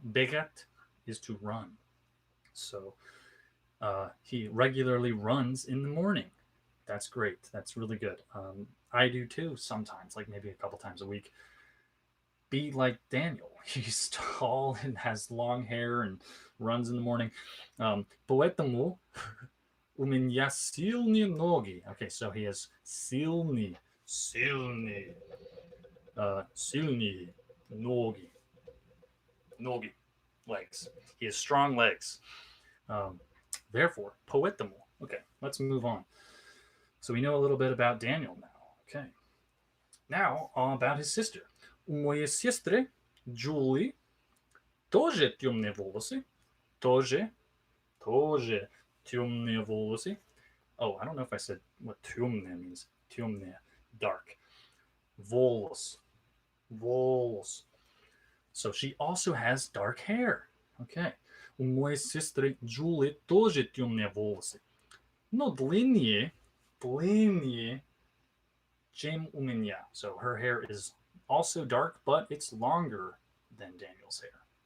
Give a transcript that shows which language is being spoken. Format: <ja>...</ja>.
<en>Бегать is to run. So he regularly runs in the morning. That's great. That's really good. I do too sometimes, like maybe a couple times a week. Be like Daniel. He's tall and has long hair and runs in the morning.</en> <ru>Поэтому у меня сильные ноги.</ru> <en>Okay, so he has</en> <ru>сильные ноги.</ru> <en>Legs. He has strong legs. Therefore, поэтому. Okay, let's move on. So we know a little bit about Daniel now. Okay. Now, about his sister.</en> <ru>У моей сестры Джули тоже темные волосы. Тоже темные волосы.</ru> <en>Oh, I don't know if I said what темные means. Темные, dark.</en> <ru>Волос.</ru> <en>So she also has dark hair. Okay.</en> <ru>У моей сестры Джули тоже темные волосы. Но длиннее, чем у меня.</ru> <en>So her hair is also dark, but it's longer than Daniel's hair.</en>